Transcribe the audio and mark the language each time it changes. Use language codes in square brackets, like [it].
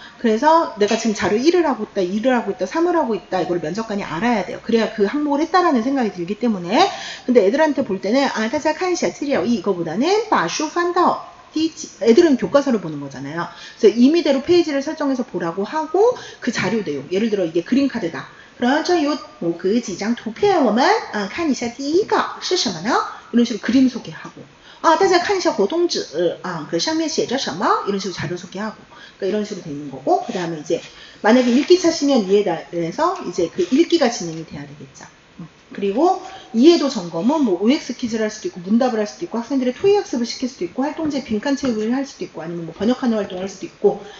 [ko] 그래서 내가 지금 자료 1을 하고 있다, 2를 하고 있다, 3을 하고 있다, 이걸 면접관이 알아야 돼요. 그래야 그 항목을 했다라는 생각이 들기 때문에. 근데 애들한테 볼 때는 다자 칸시아 치리어 이거보다는 바슈 판다오, 애들은 교과서를 보는 거잖아요. 그래서 임의대로 페이지를 설정해서 보라고 하고, 그 자료 내용, 예를 들어 이게 그림카드다. [zh] 然后这有某个几张图片，我们看一下第一个是什么呢？ [ko] 이런 식으로 그림 소개하고, [zh] 大家看一下活动纸그上面写着什么? [ko] 이런 식으로 자료 소개하고, 그러니까 이런 식으로 돼 있는 거고, 그 다음에 이제 만약에 읽기 차시면 이에 대해서 이제 그 읽기가 진행이 돼야 되겠죠. 그리고 이해도 점검은 뭐 OX 퀴즈를 할 수도 있고, 문답을 할 수도 있고, 학생들의 토익 학습을 시킬 수도 있고, 활동제 빈칸 채우기를 할 수도 있고, 아니면 뭐 번역하는 활동을 할 수도 있고.